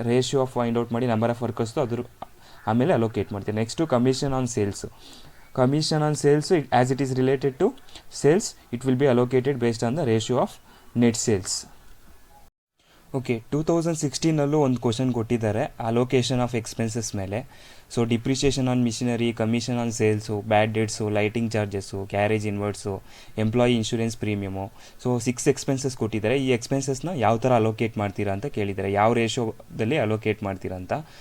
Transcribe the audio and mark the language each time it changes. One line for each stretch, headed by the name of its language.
Kannada: Ratio of find out ಮಾಡಿ number of ವರ್ಕರ್ಸ್ದು ಅದ್ರ ಆಮೇಲೆ ಅಲೋಕೇಟ್ ಮಾಡ್ತೀರಾ. Next commission on sales.
English: commission on sales, as it is related to sales, it will be allocated based on the ratio of net sales.
Kannada: Okay 2016 ಒಂದು question ಕೊಟ್ಟಿದ್ದಾರೆ allocation of expenses ಮೇಲೆ. So depreciation on missionary, commission on sales, bad dates, lighting charges, carriage ಇನ್ವರ್ಟ್ಸು, employee insurance premium. So 6 expenses ಕೊಟ್ಟಿದ್ದಾರೆ. ಈ ಎಕ್ಸ್ಪೆನ್ಸಸ್ನ ಯಾವ ಥರ allocate ಮಾಡ್ತೀರಾ ಅಂತ ಕೇಳಿದ್ದಾರೆ, ಯಾವ ರೇಷೋದಲ್ಲಿ ಅಲೋಕೇಟ್ ಮಾಡ್ತೀರಾ ಅಂತ.